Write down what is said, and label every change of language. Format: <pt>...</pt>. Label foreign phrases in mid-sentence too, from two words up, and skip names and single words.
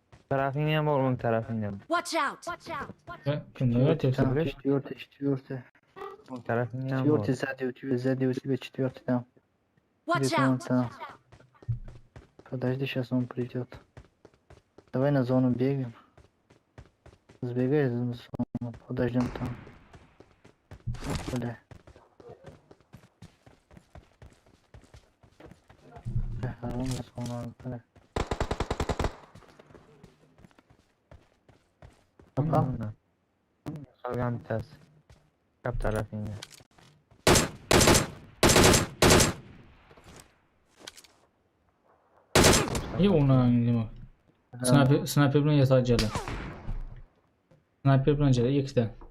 <uz>Tarafingni ham bor, o'ng tarafingni ham.</uz> <en>Watch out!</en> <uz>Kimni aytyapsan?</uz> <ru>Там четвертый, четвертый.</ru> <uz>O'ng tarafingni ham bor.</uz> <ru>Четвертый сзади у тебя четвертый там.</ru> <en>Watch</en> <ru>Где-то он</ru> <en>out!</en> <ru>там. Подожди, сейчас он придет. Давай на зону бегаем. Сбегай за зону, подождем там. Бля. Хорошо, зону, бля. Попал?</ru> <uz>Qolgan bittasi. Chap tarafingda. Niye ona nima? Sniper bilan yasar jala. Sniper bilan jala ikkita.</uz>